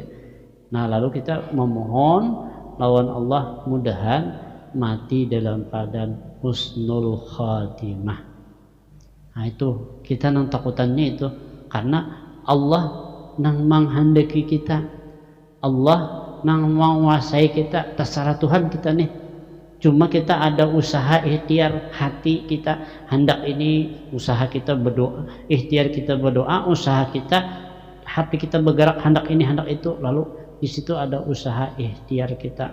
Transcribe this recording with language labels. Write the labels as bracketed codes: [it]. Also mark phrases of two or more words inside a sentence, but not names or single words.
[bjn] Nah lalu kita memohon lawan Allah mudahan mati dalam keadaan husnul khatimah. Nah itu kita nang takutannya itu, karena Allah nang menghendaki kita, Allah nang menguasai kita, terserah Tuhan kita nih. Cuma kita ada usaha ikhtiar hati kita, hendak ini usaha kita berdoa, ikhtiar kita berdoa, usaha kita hati kita bergerak hendak ini hendak itu, lalu di situ ada usaha ikhtiar kita.